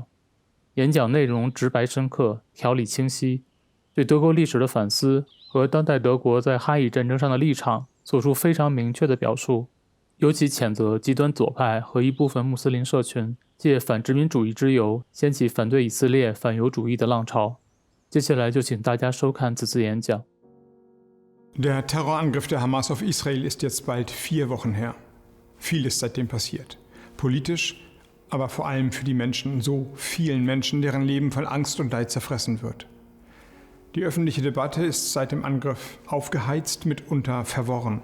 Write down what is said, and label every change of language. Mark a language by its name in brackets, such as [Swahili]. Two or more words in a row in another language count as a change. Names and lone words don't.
[Chinese] 演讲内容直白深刻，条理清晰，对德国历史的反思和当代德国在哈以战争上的立场做出非常明确的表述，尤其谴责极端左派和一部分穆斯林社群借反殖民主义之由掀起反对以色列反犹主义的浪潮。接下来就请大家收看此次演讲。 [German] Der Terrorangriff der Hamas auf Israel ist jetzt bald 4 Wochen her. Viel ist seitdem passiert. Politisch, aber vor allem für die Menschen, so vielen Menschen, deren Leben von Angst und Leid zerfressen wird. Die öffentliche Debatte ist seit dem Angriff aufgeheizt, mitunter verworren.